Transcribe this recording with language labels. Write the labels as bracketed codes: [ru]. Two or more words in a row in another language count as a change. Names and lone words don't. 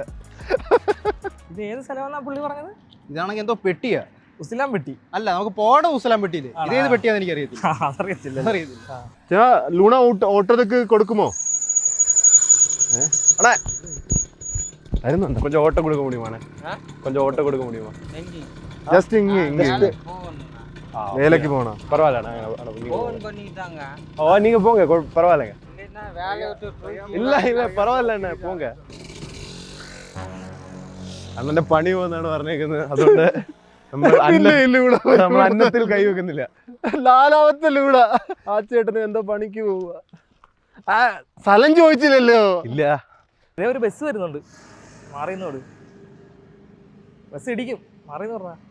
[ml] ഇത് ഏത് സ്ഥലമാണെന്നാ പുള്ളി പറഞ്ഞത്? ഇതാണെങ്കിൽ എന്തോ പെട്ടിയാ. ഉസ്ലാം പെട്ടി അല്ല, നമുക്ക് പോകേണ്ട ഉസ്ലാം പെട്ടിയില്ലേ? ഇതേത് പെട്ടിയാന്ന് എനിക്ക് അറിയത്തില്ല. ലൂണ ഓട്ടോക്ക് കൊടുക്കുമോ? വരുന്നുണ്ട്. [ta] கொஞ்சம் ஓட்ட கொடுக்க முடியுமாண்ணே? கொஞ்சம் ஓட்ட கொடுக்க முடியுமா? [ml] ജസ്റ്റ് ഇങ്ങ് വേലക്ക് പോകണം. [ta] பரவாயில்லண்ணா. ஓ நீங்க போங்க, பரவாயில்லைங்க. இல்ல இல்ல பரவாயில்லண்ணே, போங்க. [ml] അണ്ണന്റെ പണി പോകുന്നാണ് പറഞ്ഞേക്കുന്നത്. അതുകൊണ്ട് നമ്മൾ അന്നത്തിൽ കൈവെക്കുന്നില്ല. 4ാമത്തെ ലൂട ആ ചേട്ടന് എന്തോ പണിക്ക് പോവുക. സ്ഥലം ചോദിച്ചില്ലല്ലോ. ഇല്ല. ഇതേ ഒരു ബസ് വരുന്നുണ്ട്, മാറിയെന്നോട്. ബസ് ഇടിക്കും, മാറിയെന്ന് പറഞ്ഞാ.